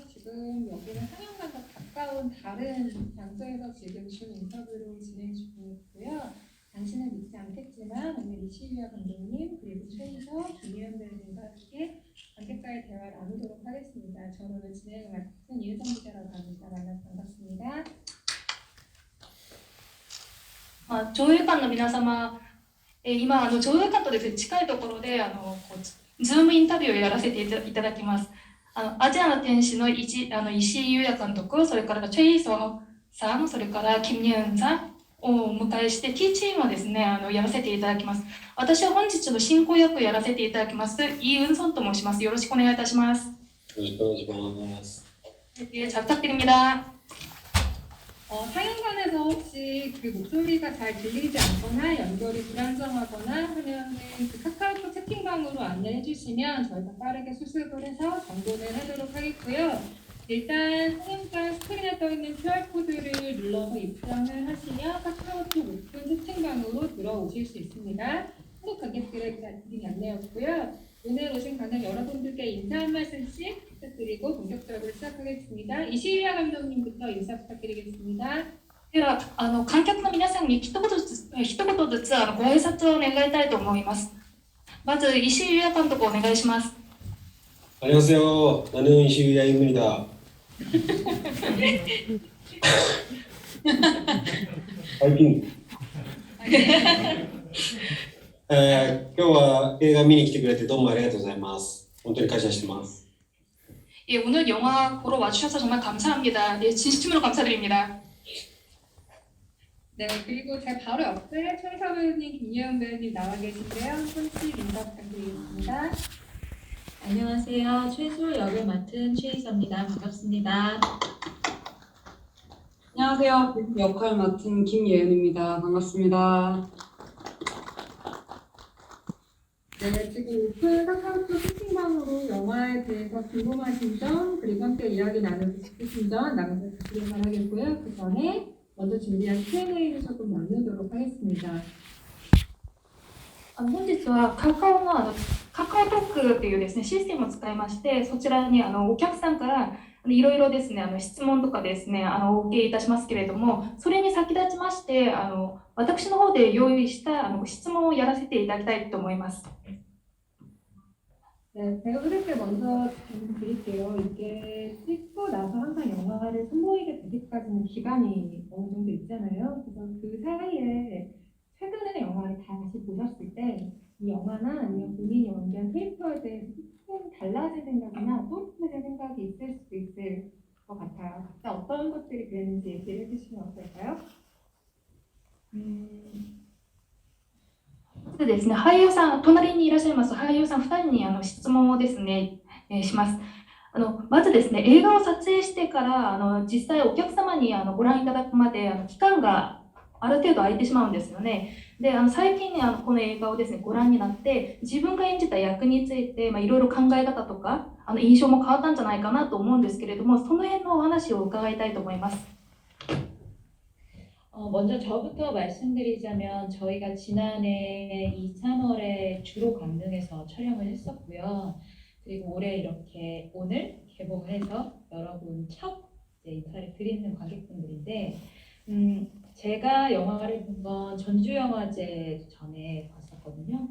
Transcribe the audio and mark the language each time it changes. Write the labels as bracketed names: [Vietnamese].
[Korean] 지금 여기는 상영관과 가까운 다른 장소에서 지금 줌 인터뷰를 진행 중이고요. 당신은 믿지 않겠지만 오늘 이시유야 감독님 그리고 최희서, 김희연 배우님과 함께 관객과의 대화를 나누도록 하겠습니다. 저는 오늘 진행을 맡은 이은정 기자라고 합니다. 만나서 반갑습니다. [Japanese] 上映館の皆様、今上映館とですね近いところでズームインタビューをやらせていただきます。アジアの天使の石井裕也監督、それからチェイソンさん、それからキム・ニュンさんをお迎えして T チームをですねやらせていただきます。私は本日の進行役をやらせていただきますイ・ウンソンと申します。よろしくお願いいたします。よろしくお願いします。 [Korean] 잘 부탁드립니다. 상영관에서 혹시 그 목소리가 잘 들리지 않거나 연결이 불안정하거나 하면은 그 카카오톡 채팅방으로 안내해 주시면 저희가 빠르게 수습을 해서 정돈을 하도록 하겠고요. 일단 상영관 스크린에 떠 있는 QR코드를 눌러서 입장을 하시면 카카오톡 오픈 채팅방으로 들어오실 수 있습니다. 한국 관객들의 드린 안내였고요. 오늘 오신 관객 여러분들께 인사 한 말씀씩 부탁드리고 본격적으로 시작하겠습니다. 이시유야 감독님부터 인사 부탁드리겠습니다. [Japanese] では観客の皆さんに一言ずつご挨拶を願いたいと思います。まず石井裕也監督お願いします。 [Korean] 안녕하세요. 나는 이시유야입니다. 파이팅. [Japanese] 今日は映画見に来てくれてどうもありがとうございます。本当に感謝してます。 [Korean] 예, 오늘 영화 보러 와주셔서 정말 감사합니다. 예, 진심으로 감사드립니다. 네, 그리고 제 바로 옆에 최희서 배우님, 김예은 배우님 나와 계신데요. 손씩 인사 부탁드리겠습니다. 안녕하세요. 최수 역을 맡은 최희서입니다. 반갑습니다. 안녕하세요. 역할 맡은 김예은입니다. 반갑습니다. 네, 지금 오픈 카카오톡 채팅방으로 영화에 대해서 궁금하신 점 그리고 함께 이야기 나누고 싶으신 점 남겨주시길 바라겠고요. 그 전에 먼저 준비한 Q&A를 조금 나누도록 하겠습니다. [Japanese] 本日はカカオトークというですねシステムを使いまして、そちらにお客さんからいろいろですね質問とかですねお受けいたしますけれども、それに先立ちまして私の方で用意した質問をやらせていただきたいと思います。 [Korean] 네, 제가 그렇게 먼저 질문 드릴게요. 이게 찍고 나서 항상 영화를 선보이게 되기까지는 기간이 어느 정도 있잖아요. 그래서 그 사이에 최근에 영화를 다시 보셨을 때 이 영화나 아니면 본인이 연기한 캐릭터에 대해서 조금 달라진 생각이나 또다른 생각이 있을 수도 있을 것 같아요. 각자 어떤 것들이 그랬는지 얘기를 해주시면 어떨까요? [Japanese] まずですね、俳優さん、隣にいらっしゃいます俳優さん2人に質問をですね、します。まずですね、映画を撮影してから実際お客様にご覧いただくまで期間がある程度空いてしまうんですよね。で、最近この映画をですね、ご覧になって自分が演じた役についていろいろ考え方とか印象も変わったんじゃないかなと思うんですけれども、その辺のお話を伺いたいと思います。 [Korean] 먼저 저부터 말씀드리자면 저희가 지난해 2, 3월에 주로 강릉에서 촬영을 했었고요. 그리고 올해 이렇게 오늘 개봉을 해서 여러분 첫 인사를 드리는 관객분들인데 제가 영화를 본 건 전주영화제 전에 봤었거든요.